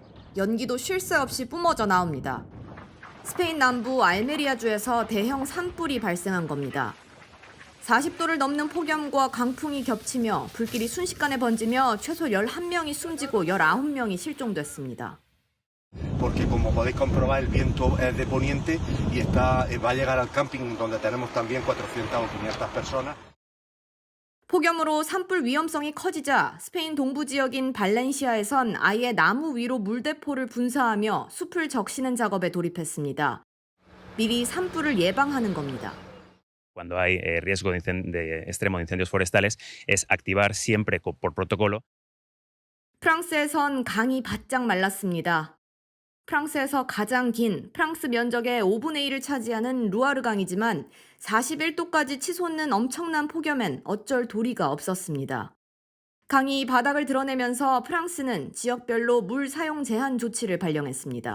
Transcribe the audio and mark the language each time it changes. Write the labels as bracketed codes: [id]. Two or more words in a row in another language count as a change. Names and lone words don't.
[ko] 연기도 쉴 새 없이 뿜어져 나옵니다. 스페인 남부 알메리아주에서 대형 산불이 발생한 겁니다. 40도를 넘는 폭염과 강풍이 겹치며 불길이 순식간에 번지며 최소 11명이 숨지고 19명이 실종됐습니다. [es] Porque como podéis comprobar el viento es de poniente y va a llegar al camping donde tenemos también 400 o 500 personas. [ko] 폭염으로 산불 위험성이 커지자 스페인 동부 지역인 발렌시아에선 아예 나무 위로 물대포를 분사하며 숲을 적시는 작업에 돌입했습니다. 미리 산불을 예방하는 겁니다. [es] Cuando hay riesgo de extremo de incendios forestales es activar siempre por protocolo. [ko] 프랑스에선 강이 바짝 말랐습니다. 프랑스에서 가장 긴 프랑스 면적의 5분의 1을 차지하는 루아르 강이지만 41도까지 치솟는 엄청난 폭염엔 어쩔 도리가 없었습니다. 강이 바닥을 드러내면서 프랑스는 지역별로 물 사용 제한 조치를 발령했습니다.